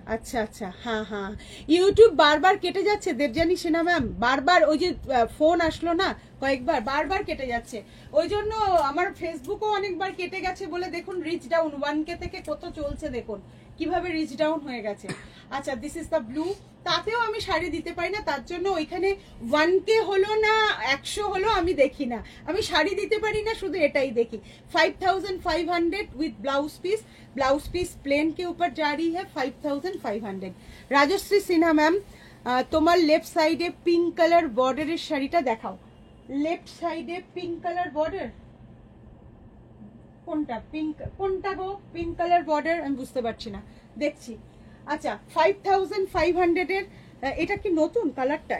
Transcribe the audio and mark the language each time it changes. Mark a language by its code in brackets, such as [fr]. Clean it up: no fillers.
[bn] আচ্ছা আচ্ছা, হ্যাঁ হ্যাঁ, ইউটিউব বারবার কেটে যাচ্ছে দেবজানি সিনহা ম্যাম, বারবার ওই যে ফোন আসলো না কয়েকবার, বারবার কেটে যাচ্ছে, ওই জন্য আমার ফেসবুকও অনেকবার কেটে গেছে বলে দেখুন রিচ ডাউন 1K থেকে কত চলছে, দেখুন কিভাবে রিচ ডাউন হয়ে গেছে। আচ্ছা, [en] this is the blue, [bn] তাতেও আমি শাড়ি দিতে পারি না, তার জন্য ওইখানে 1K হলো না 100 হলো আমি দেখি না, আমি শাড়ি দিতে পারি না, শুধু এটাই দেখি। [hi] 5500 উইথ ब्लाउज पीस प्लेन के ऊपर जा रही है 5500। [bn] राजश्री सिन्हा मैम, তোমার লেফট সাইডে পিঙ্ক কালার বর্ডারের শাড়িটা দেখাও। লেফট সাইডে পিঙ্ক কালার বর্ডার কোনটা? পিঙ্ক কোনটা গো? পিঙ্ক কালার বর্ডার আমি বুঝতে পারছি না, দেখছি। আচ্ছা, 5500 এর এটা কি নতুন কালারটা?